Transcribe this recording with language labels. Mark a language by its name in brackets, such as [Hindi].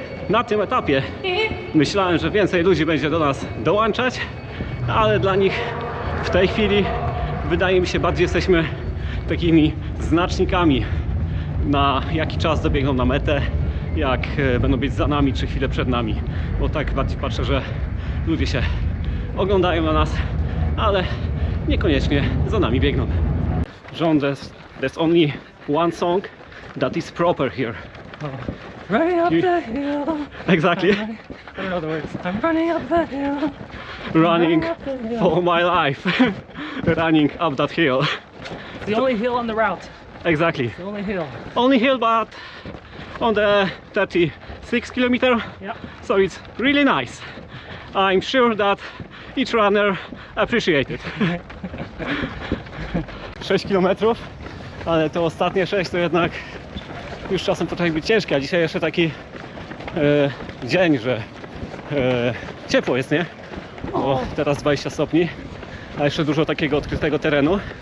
[Polish] Na tym etapie myślałem, że więcej ludzi będzie do nas dołączać, ale dla nich w tej chwili wydaje mi się, bardziej jesteśmy takimi znacznikami, na jaki czas dobiegną na metę, jak będą być za nami czy chwilę przed nami, bo tak bardziej patrzę, że ludzie się oglądają na nas, ale niekoniecznie za nami biegną. [English] John, there's only one song that is proper here. Running up You- the hill. Exactly. I don't know the words. I'm running up the hill. Running for my life. Running up that hill. It's the only hill on the route. Exactly. The only hill. Only hill, but on the 36 kilometer. Yeah. So it's really nice. I'm sure that each runner appreciates it. [Polish] 6 kilometrów, ale to ostatnie 6 to jednak już czasem potrafi być ciężkie, a dzisiaj jeszcze taki dzień, że ciepło jest, nie? Bo teraz 20 stopni, a jeszcze dużo takiego odkrytego terenu.